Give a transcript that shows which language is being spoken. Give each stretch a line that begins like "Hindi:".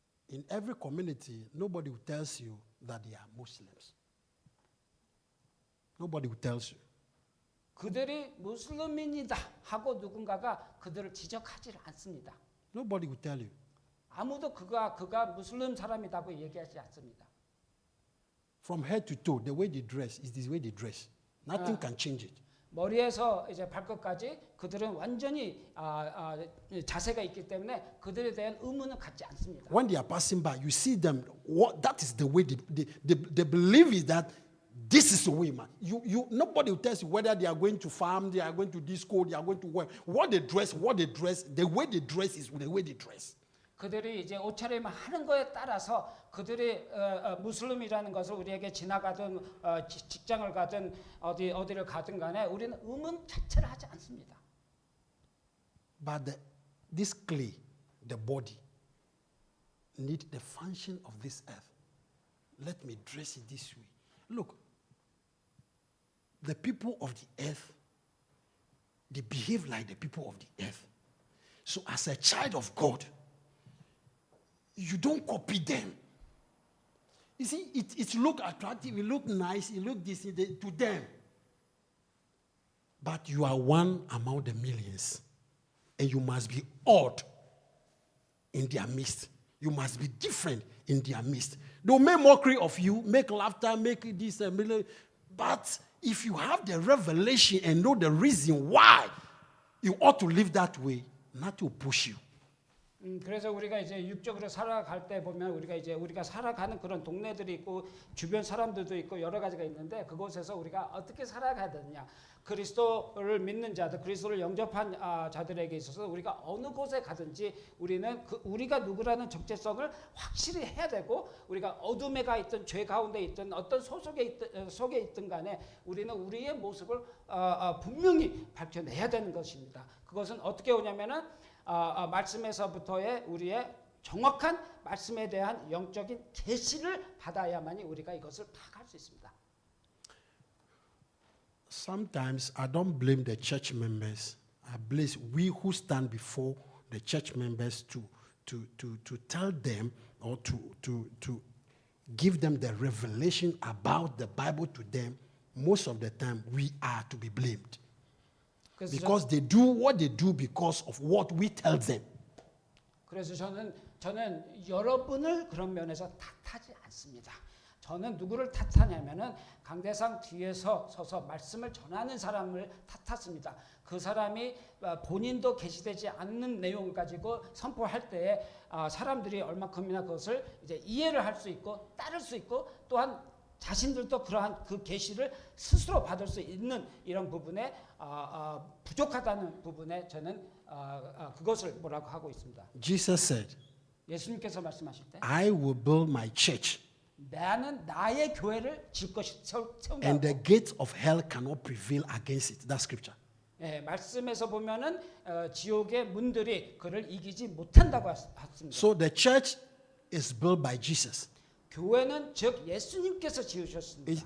English: In every community, nobody will tell you that they are Muslims. Nobody will tell you.
Korean: 그들이 무슬림인이다 하고 누군가가 그들을 지적하지 않습니다.
English: Nobody will tell you.
Korean: 아무도 그가 무슬림 사람이라고 얘기하지 않습니다.
English: From head to toe, the way they dress is the way they dress. Nothing can change it.
Korean: 머리에서 이제 발끝까지 그들은 완전히 자세가 있기 때문에 그들에 대한 의문은 갖지 않습니다.
English: When they are passing by, you see them. That is the way they believe is that this is the way, man. Nobody will tell you whether they are going to farm, they are going to disco, they are going to work. What they dress, the way they dress is the way they dress.
Korean: 그들이 이제 옷차림을 하는 거에 따라서 그들이 무슬림이라는 것을 우리에게 지나가든 직장을 가든 어디를 가든 간에 우리는 의문 자체를 하지 않습니다.
English: But this clay, the body, need the function of this earth. Let me dress it this way. Look, the people of the earth, they behave like the people of the earth. So as a child of God, you don't copy them. You see, it look attractive, it look nice, it look this to them. But you are one among the millions. And you must be odd in their midst. You must be different in their midst. They'll make mockery of you, make laughter, make this and million. But if you have the revelation and know the reason why you ought to live that way, nothing will push you.
Korean: 그래서 우리가 이제 육적으로 살아갈 때 보면 우리가 살아가는 그런 동네들이 있고 주변 사람들도 있고 여러 가지가 있는데 그곳에서 우리가 어떻게 살아가야 되느냐. 그리스도를 믿는 자들, 그리스도를 영접한 자들에게 있어서 우리가 어느 곳에 가든지 우리는 우리가 누구라는 정체성을 확실히 해야 되고 우리가 어둠에 가 있든 죄 가운데 있든 어떤 속에 있든 간에 우리는 우리의 모습을 분명히 밝혀내야 되는 것입니다. 그것은 어떻게 오냐면은 말씀에서부터의 우리의 정확한 말씀에 대한 영적인 계시를 받아야만이 우리가 이것을 파악할 수 있습니다.
English: Sometimes I don't blame the church members. I blame we who stand before the church members to tell them or to give them the revelation about the Bible to them. Most of the time, we are to be blamed. Because they do what they do because of what we tell them.
Korean: 그래서 저는 여러분을 그런 면에서 탓하지 않습니다. 저는 누구를 탓하냐면은 강대상 뒤에서 서서 말씀을 전하는 사람을 탓했습니다. 그 사람이 본인도 계시되지 않는 내용을 가지고 선포할 때에 사람들이 얼마큼이나 그것을 이제 이해를 할 수 있고 따를 수 있고 또한 자신들도 그러한 그 계시를 스스로 받을 수 있는 이런 부분에 부족하다는 부분에 저는 그것을 뭐라고 하고 있습니다.
English: Jesus said,
Korean: 예수님께서 말씀하실 때
English: I will build my church.
Korean: 나는 나의 교회를 질 것이 세운다.
English: And the gates of hell cannot prevail against it. That's scripture.
Korean: 예, 말씀에서 보면은 지옥의 문들이 그를 이기지 못한다고 했습니다.
English: So the church is built by Jesus.
Korean: 교회는 즉 예수님께서 지으셨습니다.